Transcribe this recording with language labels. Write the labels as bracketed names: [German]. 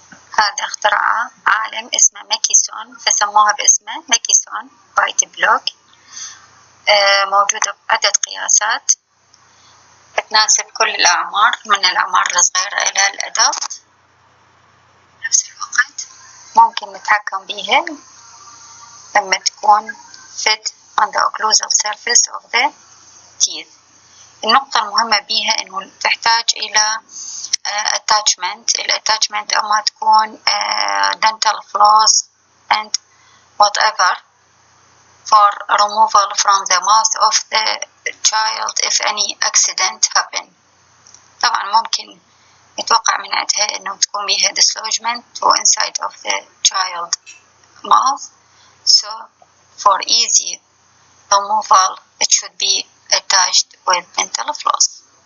[Arabic] هذا اخترعه عالم اسمه ماكيسون، فسموها باسمه ماكيسون بايت بلوك. موجودة بعدة قياسات بتناسب كل الأعمار، من الأعمار الصغيرة إلى الأدلت. بنفس الوقت ممكن نتحكم بيها لما تكون [English] fit on the occlusal surface of the teeth. [Arabic] النقطة المهمة بيها إنه تحتاج إلى attachment. الاتاتشمنت أما تكون [English] dental floss and whatever for removal from the mouth of the child if any accident happen. [Arabic] طبعا ممكن يتوقع من عندها إنه تكون بيها [English] dislodgement to inside of the child mouth. So for easy removal it should be attached with dental floss.